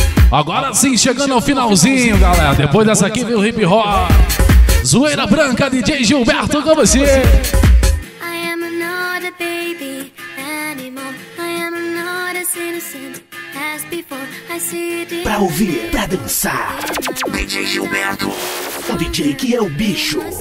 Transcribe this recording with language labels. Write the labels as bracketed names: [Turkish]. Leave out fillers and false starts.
[Portuguese] Agora sim, chegando ao finalzinho, galera. Depois dessa aqui vem o hip hop. Zoeira Branca, DJ Gilberto com você. [English] I am not a baby anymore. I am not as innocent as before. I see it. [Portuguese] Pra ouvir, pra dançar, DJ Gilberto, o DJ que é o bicho.